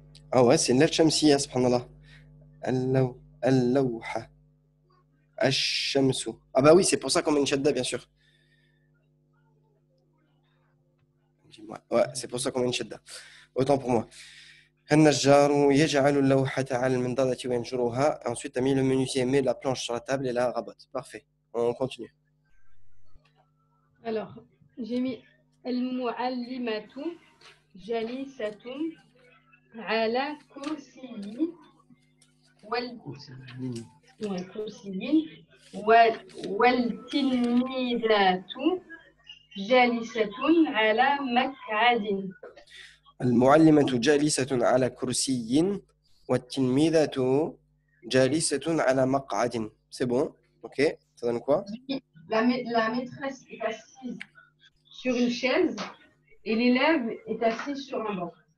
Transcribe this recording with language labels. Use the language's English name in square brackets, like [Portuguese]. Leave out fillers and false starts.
[French] Ah ouais, c'est une lettre shamsiya, subhanallah. Al-lawha. Ash-shamsu. Ah bah oui, c'est pour ça qu'on met une shadda, bien sûr. Ouais, c'est pour ça qu'on met une shadda. Autant pour moi. [Arabic] النجار يجعل اللوحة على المنضدة وينشرها. [French] Ensuite, tu as mis le menuisier met la planche sur la table et la rabote. Parfait. On continue. [Arabic] Alors, j'ai mis al-muallimatu jalisatun ala kursiyin والتلميذات جالسة على مقعد. المعلمة جالسة على كرسي والتلميذة جالسة على مقعد. [French] C'est bon. Ok. Ça donne quoi? La maîtresse est assise sur une chaise et l'élève est assis sur un banc.